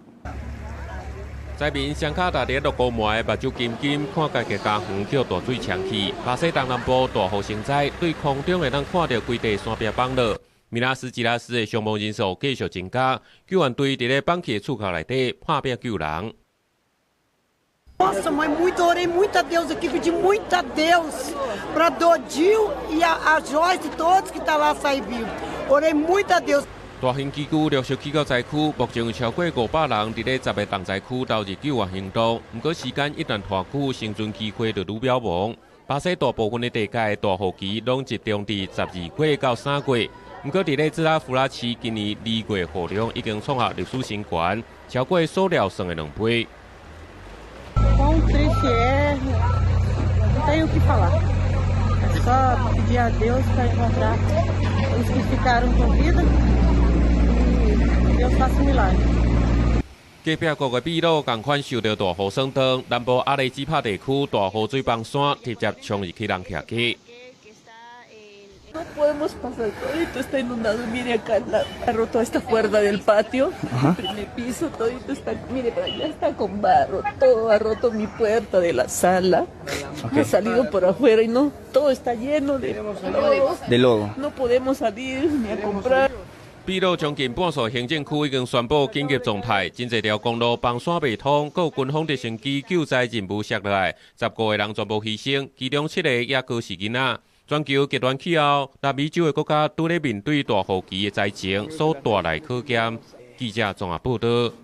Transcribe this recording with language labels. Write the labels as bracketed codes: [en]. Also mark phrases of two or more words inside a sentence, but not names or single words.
[nan] 灾民双脚踏伫落高梅，目睭金金，看家己家园叫大水呛去。巴西东南部大雨成灾，对空中会当看到规地山壁崩落。米纳斯吉拉斯的伤亡人数继续增加，救援队伫咧崩起的厝口内底拍拼救人。 [pt] Nossa, mas orei muito a Deus aqui, pedi muito a Deus para Dodil e a Joyce, todos que tá lá sair vivo. Orei muito a Deus. [nan] 大型机具陆续去到灾区，目前有超过500人伫咧10个重灾区投入救援行动。不过时间一旦拖久，生存机会就愈渺茫。巴西大部分的地界大雨期拢集中伫12月到3月。不过伫咧芝拉夫拉市，今年2月雨量已经创下历史新高，超过所料算的2倍。 [pt] Quão triste é, não tenho o que falar. É só pedir a Deus para encontrar os que ficaram com vida e Deus faça um milagre. [nan] 隔壁国的秘鲁同款受到大雨霜冻，南部阿雷基帕地区大雨水崩山，直接冲入去人徛起。 [es] No podemos pasar, todito está inundado. Mire acá, ha roto esta puerta del patio, el primer piso, todito está, mire para allá está con barro, todo ha roto mi puerta de la sala, ha salido por afuera y no, todo está lleno de lodo. No podemos salir ni a comprar. [nan] 秘鲁将近半数行政区已经宣布紧急状态，真侪条公路崩山未通，还有军方直升机救灾任务摔落来，15个人全部牺牲，其中7个也阁是囡仔。全球极端气候，南美洲的国家拄咧面对大雨期的灾情，所带来可见。记者综合报道。